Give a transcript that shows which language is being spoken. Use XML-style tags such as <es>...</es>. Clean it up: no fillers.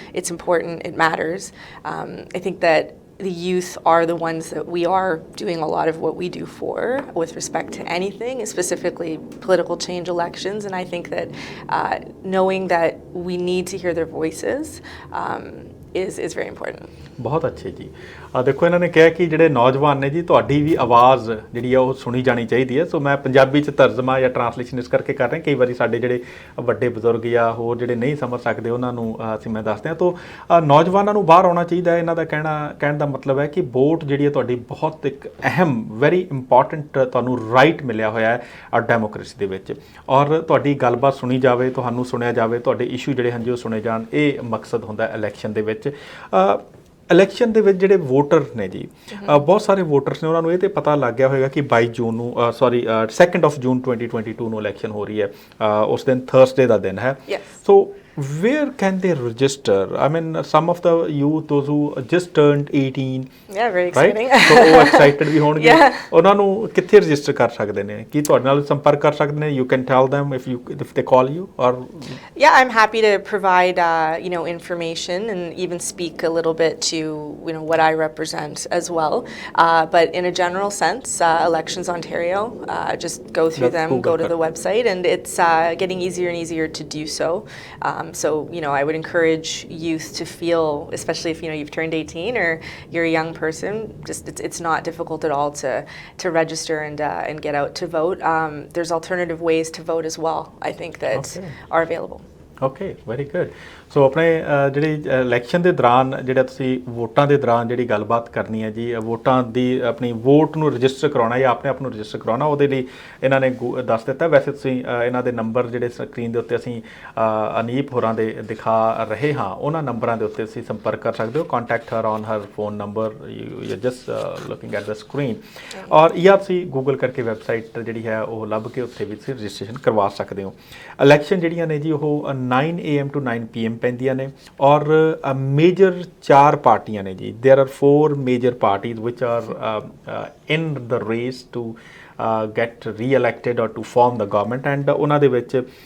<en>It's important. It matters. I think that the youth are the ones that we are doing a lot of what we do for with respect to anything, specifically political change, elections, and I think that knowing that we need to hear their voices is very important.</en> <pa>ਬਹੁਤ ਅੱਛੇ ਜੀ। ਦੇਖੋ, ਇਹਨਾਂ ਨੇ ਕਿਹਾ ਕਿ ਜਿਹੜੇ ਨੌਜਵਾਨ ਨੇ ਜੀ, ਤੁਹਾਡੀ ਵੀ ਆਵਾਜ਼ ਜਿਹੜੀ ਆ ਉਹ ਸੁਣੀ ਜਾਣੀ ਚਾਹੀਦੀ ਹੈ। ਸੋ ਮੈਂ ਪੰਜਾਬੀ 'ਚ ਤਰਜਮਾ ਜਾਂ ਟਰਾਂਸਲੇਸ਼ਨ ਇਸ ਕਰਕੇ ਕਰ ਰਿਹਾ, ਕਈ ਵਾਰੀ ਸਾਡੇ ਜਿਹੜੇ ਵੱਡੇ ਬਜ਼ੁਰਗ ਜਾਂ ਹੋਰ ਜਿਹੜੇ ਨਹੀਂ ਸਮਝ ਸਕਦੇ ਉਹਨਾਂ ਨੂੰ ਮੈਂ ਦੱਸਦੇ ਹਾਂ। ਤੋ ਨੌਜਵਾਨਾਂ ਨੂੰ ਬਾਹਰ ਆਉਣਾ ਚਾਹੀਦਾ ਹੈ। ਇਹਨਾਂ ਦਾ ਕਹਿਣ ਦਾ ਮਤਲਬ ਹੈ ਕਿ ਵੋਟ ਜਿਹੜੀ ਹੈ ਤੁਹਾਡੀ ਬਹੁਤ ਇੱਕ ਅਹਿਮ,</pa> <en>very important</en> <pa>ਤੁਹਾਨੂੰ ਰਾਈਟ ਮਿਲਿਆ ਹੋਇਆ ਹੈ ਡੈਮੋਕ੍ਰੇਸੀ ਦੇ ਵਿੱਚ, ਔਰ ਤੁਹਾਡੀ ਗੱਲਬਾਤ ਸੁਣੀ ਜਾਵੇ, ਤੁਹਾਨੂੰ ਸੁਣਿਆ ਜਾਵੇ, ਤੁਹਾਡੇ ਇਸ਼ੂ ਜਿਹੜੇ ਹਨ ਜੀ ਉਹ ਸੁਣੇ ਜਾਣ। ਇਹ ਮਕਸਦ ਹੁੰਦਾ ਇਲੈਕਸ਼ਨ ਦੇ ਵਿੱਚ। ਇਲੈਕਸ਼ਨ ਦੇ ਵਿੱਚ ਜਿਹੜੇ ਵੋਟਰ ਨੇ ਜੀ, ਬਹੁਤ ਸਾਰੇ ਵੋਟਰਸ ਨੇ, ਉਹਨਾਂ ਨੂੰ ਇਹ ਤਾਂ ਪਤਾ ਲੱਗ ਗਿਆ ਹੋਏਗਾ ਕਿ 22 ਜੂਨ ਨੂੰ 2 ਜੂਨ 2022 ਨੂੰ ਇਲੈਕਸ਼ਨ ਹੋ ਰਹੀ ਹੈ। ਉਸ ਦਿਨ ਥਰਸਡੇ ਦਾ ਦਿਨ ਹੈ।</pa> <en>So where can they register? I mean, some of the youth, those who just turned 18, yeah, very exciting,</en> <pa>right? So ਉਹ excited ਵੀ ਹੋਣਗੇ। ਉਹਨਾਂ ਨੂੰ ਕਿੱਥੇ ਰਜਿਸਟਰ ਕਰ ਸਕਦੇ ਨੇ? ਕੀ ਤੁਹਾਡੇ ਨਾਲ ਸੰਪਰਕ ਕਰ ਸਕਦੇ ਨੇ?</pa> <en>You can tell them if they call you, or yeah, I'm happy to provide information and even speak a little bit to what I represent as well. But in a general sense, Elections Ontario, just go through them, go to the website, and it's getting easier and easier to do so. So, I would encourage youth to feel, especially if, you've turned 18 or you're a young person, just it's not difficult at all to register and get out to vote. There's alternative ways to vote as well, I think, that are available. Okay very good</en> <pa>so ਆਪਣੇ ਜਿਹੜੀ election ਦੇ ਦੌਰਾਨ ਜਿਹੜਾ ਤੁਸੀਂ ਵੋਟਾਂ ਦੇ ਦੌਰਾਨ ਜਿਹੜੀ ਗੱਲਬਾਤ ਕਰਨੀ ਹੈ ਜੀ ਵੋਟਾਂ ਦੀ ਆਪਣੀ ਵੋਟ ਨੂੰ ਰਜਿਸਟਰ ਕਰਾਉਣਾ ਜਾਂ ਆਪਣੇ ਆਪ ਨੂੰ ਰਜਿਸਟਰ ਕਰਾਉਣਾ ਉਹਦੇ ਲਈ ਇਹਨਾਂ ਨੇ ਦੱਸ ਦਿੱਤਾ ਵੈਸੇ ਤੁਸੀਂ ਇਹਨਾਂ ਦੇ ਨੰਬਰ ਜਿਹੜੇ ਸਕਰੀਨ ਦੇ ਉੱਤੇ ਅਸੀਂ ਅਨੀਪ ਹੋਰਾਂ ਦੇ ਦਿਖਾ ਰਹੇ ਹਾਂ ਉਹਨਾਂ ਨੰਬਰਾਂ ਦੇ ਉੱਤੇ ਤੁਸੀਂ ਸੰਪਰਕ ਕਰ ਸਕਦੇ ਹੋ</pa> <en>contact her on her phone number you just looking at the screen</en> <pa>ਔਰ ਜਾਂ ਤੁਸੀਂ ਗੂਗਲ ਕਰਕੇ ਵੈਬਸਾਈਟ ਜਿਹੜੀ ਹੈ ਉਹ ਲੱਭ ਕੇ ਉੱਥੇ ਵੀ ਤੁਸੀਂ ਰਜਿਸਟ੍ਰੇਸ਼ਨ ਕਰਵਾ ਸਕਦੇ ਹੋ ਇਲੈਕਸ਼ਨ ਜਿਹੜੀਆਂ ਨੇ ਜੀ ਉਹ</pa> <en>9 AM to 9 PM</en> <pa>ਪੈਂਦੀਆਂ ਨੇ ਔਰ ਮੇਜਰ 4 ਪਾਰਟੀਆਂ ਨੇ ਜੀ</pa> <en>there are 4 major parties ਵਿਚ are in the race to get re-elected or to form the government and</en> <pa>ਉਹਨਾਂ ਦੇ ਵਿੱਚ</pa>